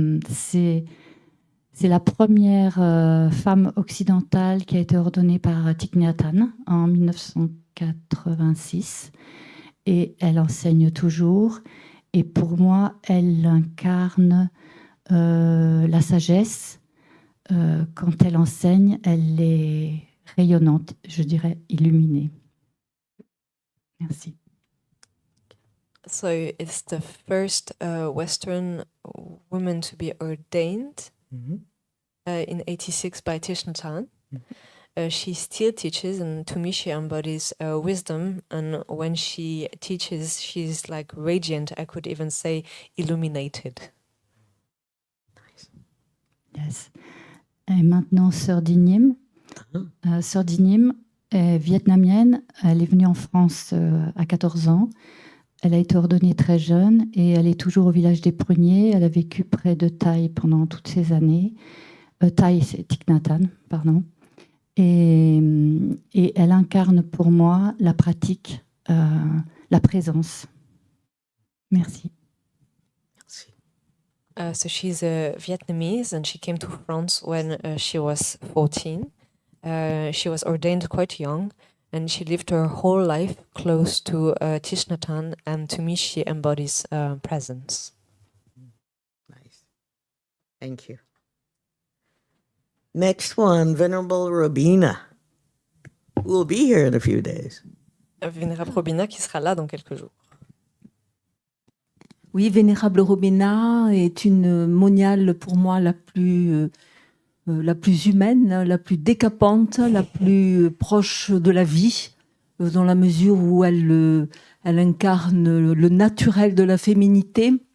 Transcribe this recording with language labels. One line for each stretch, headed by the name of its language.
French: C'est la première femme occidentale qui a été ordonnée par Thich Nhat Hanh en 1986 et elle enseigne toujours et pour moi elle incarne la sagesse. Quand elle enseigne, elle est rayonnante, je dirais illuminée. Merci.
English: So it's the first Western woman to be ordained in 86 by Thich Nhat Hanh. She still teaches, and to me she embodies wisdom. And when she teaches, she's like radiant. I could even say illuminated.
French: Yes. Et maintenant, Sœur Dinim. Sœur Dinim est vietnamienne. Elle est venue en France à 14 ans. Elle a été ordonnée très jeune et elle est toujours au village des Pruniers. Elle a vécu près de Thaï pendant toutes ces années. Thaï, c'est Thich Nhat Hanh, pardon. Et elle incarne pour moi la pratique, la présence. Merci.
English: So she's a Vietnamese and she came to France when she was 14. She was ordained quite young and she lived her whole life close to Thich Nhat Hanh, and to me she embodies presence. Nice. Thank you. Next one, Venerable Robina, who will be here in a few days.
French: Vénérable Robina qui sera là dans quelques jours. Oui, Vénérable Robina est une moniale pour moi la plus humaine, la plus décapante, la plus proche de la vie, dans la mesure où elle incarne le naturel de la féminité